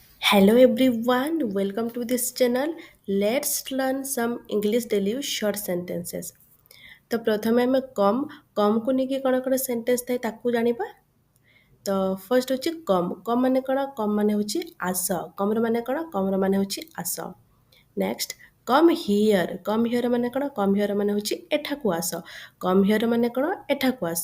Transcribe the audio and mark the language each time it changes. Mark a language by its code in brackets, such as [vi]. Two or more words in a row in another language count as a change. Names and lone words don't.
[en] Hello everyone, welcome to this channel. Let's learn some English daily short sentences. [or] ତ ପ୍ରଥମେ ଆମେ କମ୍କୁ ନେଇକି କ'ଣ କ'ଣ ସେଣ୍ଟେନ୍ସ ଥାଏ ତାକୁ ଜାଣିବା। ତ ଫର୍ଷ୍ଟ ହେଉଛି କମ୍ ମାନେ କ'ଣ? କମ୍ ମାନେ ହେଉଛି ଆସ। କମ୍ର ମାନେ କ'ଣ? କମ୍ର ମାନେ ହେଉଛି ଆସ। [en] next come here [or] ମାନେ କ'ଣ? [en] come here [or] ମାନେ ହେଉଛି ଏଠାକୁ ଆସ। [en] come here [or] ମାନେ କ'ଣ? ଏଠାକୁ ଆସ।